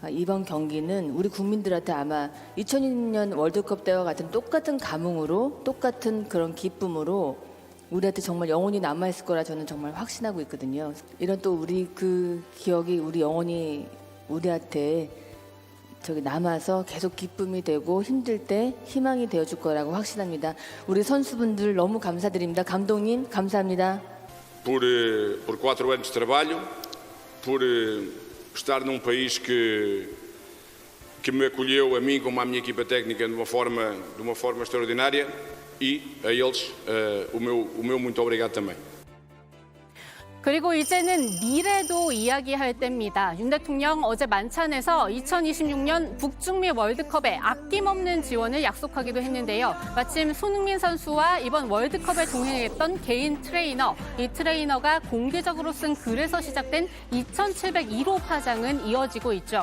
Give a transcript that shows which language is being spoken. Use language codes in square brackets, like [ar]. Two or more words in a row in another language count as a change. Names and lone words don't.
[ko] 이번 경기는 우리 국민들한테 아마 2006년 월드컵 때와 같은 똑같은 감흥으로 똑같은 그런 기쁨으로 우리한테 정말 영원히 남아있을 거라 저는 정말 확신하고 있거든요. 이런 또 우리 그 기억이 우리 영원히 우리한테 남아서 계속 기쁨이 되고 힘들 때 희망이 되어줄 거라고 확신합니다. 우리 선수분들 너무 감사드립니다. 감독님 감사합니다. [pt] Por 4 anos de trabalho, por estar num país que me acolheu a mim como à minha equipa técnica de uma forma extraordinária e a eles o meu muito obrigado também. [ko] 그리고 이제는 미래도 이야기할 때입니다. 윤 대통령 어제 만찬에서 2026년 북중미 월드컵에 아낌없는 지원을 약속하기도 했는데요. 마침 손흥민 선수와 이번 월드컵에 동행했던 개인 트레이너, 이 트레이너가 공개적으로 쓴 글에서 시작된 2701호 파장은 이어지고 있죠.